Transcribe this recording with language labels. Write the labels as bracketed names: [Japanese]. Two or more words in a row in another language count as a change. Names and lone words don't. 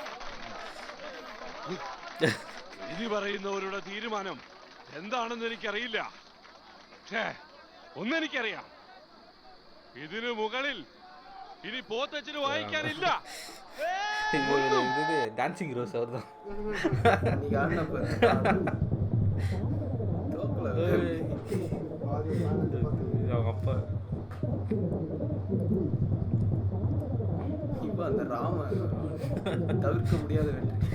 [Malayalam] ഇനി പറയുന്നവരുടെ തീരുമാനം എന്താണെന്ന് എനിക്കറിയില്ല. പക്ഷേ ഒന്നെനിക്കറിയാം, ഇതിനു മുകളിൽ ഇനി പോത്തച്ഛന് വായിക്കാനില്ല. [Tamil] டான்சிங் ரோஸ் அவர்தான். அப்பா இப்போ அந்த ராம தவிர்க்க முடியாத வெற்றி.